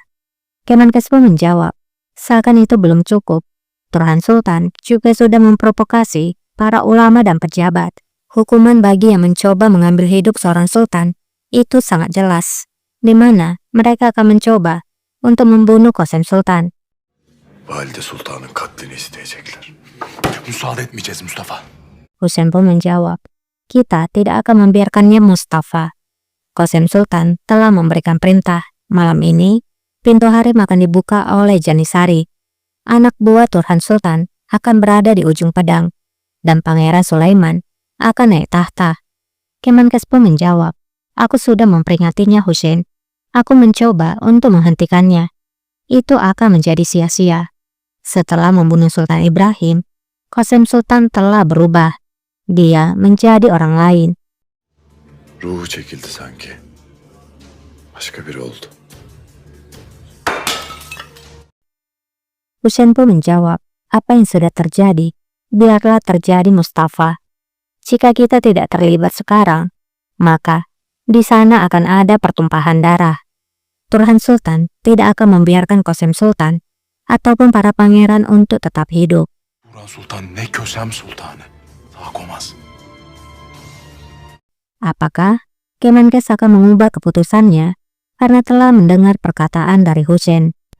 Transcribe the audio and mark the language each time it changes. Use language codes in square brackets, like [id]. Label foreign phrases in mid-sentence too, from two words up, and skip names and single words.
[id] Kemenkes pun menjawab, seakan itu belum cukup. Turhan Sultan juga sudah memprovokasi para ulama dan pejabat. Hukuman bagi yang mencoba mengambil hidup seorang sultan itu sangat jelas, di mana mereka akan mencoba untuk membunuh Qasem Sultan. [tr] Valide Sultan'ın katlini isteyecekler. Müsaade etmeyeceğiz Mustafa. [id] Hussein pun menjawab, kita tidak akan membiarkannya Mustafa. Qasem Sultan telah memberikan perintah. Malam ini, pintu harem akan dibuka oleh Janisari. Anak buah Turhan Sultan akan berada di ujung pedang, dan Pangeran Sulaiman akan naik tahta. Kemenkes pun menjawab, aku sudah memperingatinya Hussein. Aku mencoba untuk menghentikannya. Itu akan menjadi sia-sia. Setelah membunuh Sultan Ibrahim, Qasem Sultan telah berubah. Dia menjadi orang lain. [tr] Ruhu çekildi sanki. Başka biri oldu. [id] Hussein pun menjawab, apa yang sudah terjadi, biarlah terjadi Mustafa. Jika kita tidak terlibat sekarang, maka di sana akan ada pertumpahan darah. Turhan Sultan tidak akan membiarkan Qasem Sultan ataupun para pangeran untuk tetap hidup. [tr] Burhan Sultan ne Kösem Sultanı. Sağ komaz. [id] Apakah Kemenkes akan mengubah keputusannya karena telah mendengar perkataan dari Hussein?